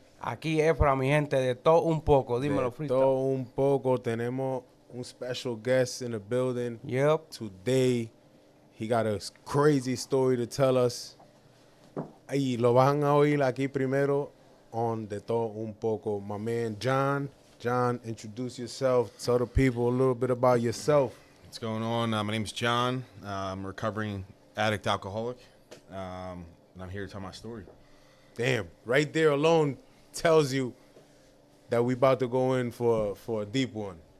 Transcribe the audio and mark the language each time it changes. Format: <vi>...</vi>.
<es>Aquí es para mi gente de todo un poco. Dímelo, De</es> <en>Freestyle.</en> <es>todo un poco. Tenemos un</es> <en>special guest in the building. Yep. Today, he got a crazy story to tell us.</en> <es>Y lo van a oír aquí primero on De Todo Un Poco.</es> <en>My man, John. John, introduce yourself. Tell the people a little bit about yourself. What's going on? My name's John. I'm a recovering addict alcoholic. And I'm here to tell my story. Damn, right there alone tells you that we about to go in for a deep one.</en>